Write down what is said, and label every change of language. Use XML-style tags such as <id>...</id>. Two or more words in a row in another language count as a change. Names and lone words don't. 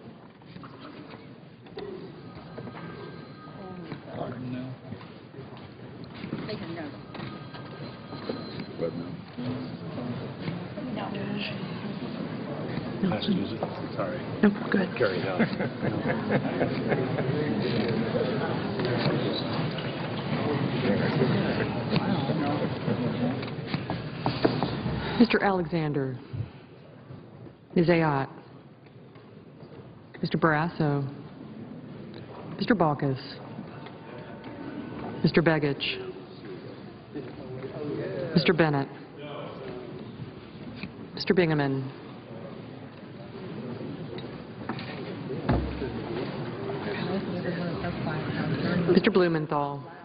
<en>Sorry. No, good. Carry it out. Mr. Alexander. Ms. Ayotte. Mr. Barrasso. Mr. Baucus. Mr. Begich. Mr. Bennett. Mr. Bingaman. Mr. Blumenthal.</en>